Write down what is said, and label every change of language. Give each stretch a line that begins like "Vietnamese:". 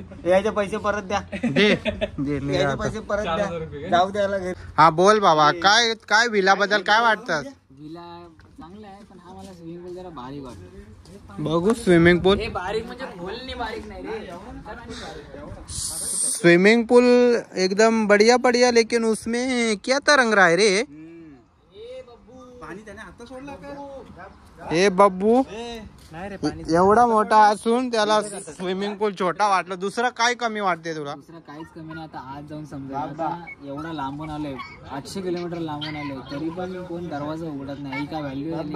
Marathi: याचे पैसे परत द्या. दे पैसे परत द्या. जाऊ द्यायला घरी. हा बोल बाबा, काय विला बद्दल काय वाटतं? विला चांगला आहे, पण हा मला स्विमिंग पूल जरा बारीक वाटतो. बघू स्विमिंग पूल. बारीक म्हणजे खोलनी बारीक नाही रे.
Hindi: स्विमिंग पूल एकदम बढ़िया, लेकिन उसमें क्या तरंग रहा है रे?
Marathi: पाणी त्याने आता सोडला का? हे बब्बू नाही रे, पाणी एवढा मोठा असून त्याला स्विमिंग पूल छोटा वाटलं. दुसरं काय कमी वाटते तुला? दुसरं काहीच कमी नाही. आता आज जाऊन समजा एवढा लांबून आलोय, 800 किलोमीटर लांबून आलोय, तरी पण कोण दरवाजा उघडत नाही. ही काय व्हॅल्यू?